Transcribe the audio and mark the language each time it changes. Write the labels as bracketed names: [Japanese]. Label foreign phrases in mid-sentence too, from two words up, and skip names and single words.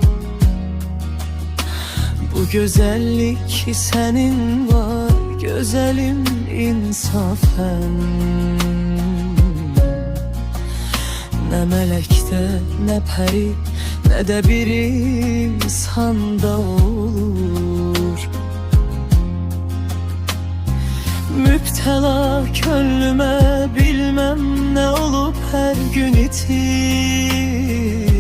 [Azerbaijani] Bu gözəllik ki sənin var, gözəlim insafən. Nə mələkdə, nə pəri, nə də bir insanda olur. [Turkish] Müptela könlüme bilmem ne olup her gün itir.